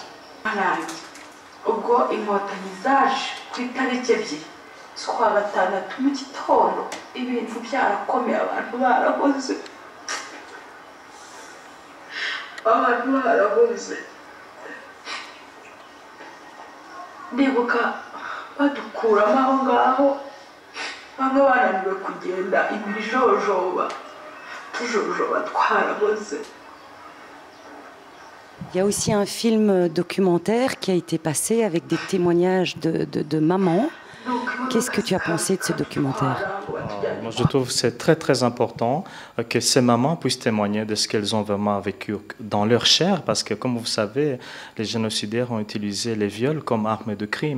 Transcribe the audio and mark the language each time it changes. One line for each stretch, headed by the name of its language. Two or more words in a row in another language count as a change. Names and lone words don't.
Kinyarwanda: ubwo inkotanyi zaje ku itariki 2 z'ukwa gatandatu mu gitondo ibintu byarakomeye abantu barahoze ndibuka badukuramo aho ngaho bamwe bananiwe kugenda ibijojoba tujojoba twarahoze.
French: Il y a aussi un film documentaire qui a été passé avec des témoignages de mamans. Qu'est-ce que tu as pensé de ce documentaire? Moi, je trouve que c'est très très important que ces mamans puissent témoigner de ce qu'elles ont vraiment vécu dans leur chair, parce que comme vous savez, les génocidaires ont utilisé les viols comme arme de crime.